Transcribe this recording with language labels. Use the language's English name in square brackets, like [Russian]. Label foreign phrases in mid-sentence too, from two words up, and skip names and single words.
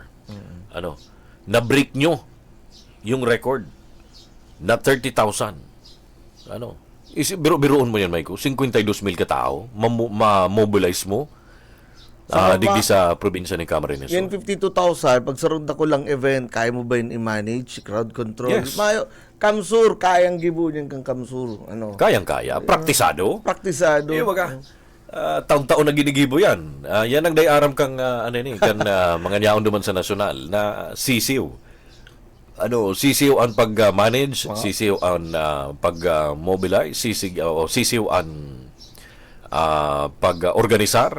[Filipino] Na-break nyo yung record na 30,000. [Bikol] Biro-biroon mo yan, Maiko. [Filipino] 52,000 katao, ma-mobilize mo. [Bikol] Digdi sa probinsya ni Camarines Sur. [Filipino] Yan 52,000, pag sa ronda ko lang event, kaya mo ba yun i-manage, [English] crowd control? Yes. [Bikol] Kamsur, kayang gibo niyan kang Kamsur. [Filipino] Kayang-kaya. Praktisado. Praktisado. [Bikol] Taon-taon na ginigibo yan. Yan ang dayaram kang mga nyaon duman sa nasyonal na sisiw. [Filipino] Sisiw ang pag-manage, sisiw ang pag-mobilize, sisiw ang pag-organisar.